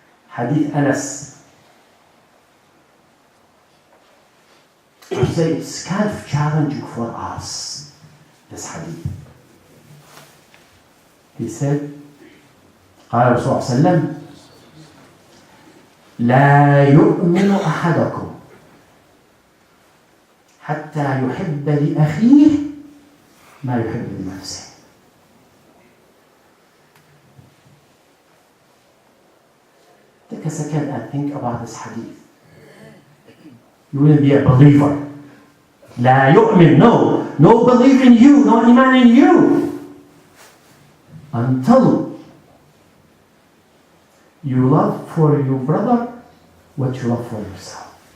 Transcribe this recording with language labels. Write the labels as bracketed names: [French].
[English] Hadith Anas. I say it's kind of challenging for us, this hadith. He said, [Arabic] قال رسول الله صلى الله عليه وسلم لا يؤمن أحدكم حتى يحب لأخيه ما يحب لنفسه. [English] Take a second and think about this hadith. You will be a believer. [Arabic] لا يؤمن, [English] no belief in you, no iman in you. Until you love for your brother what you love for yourself.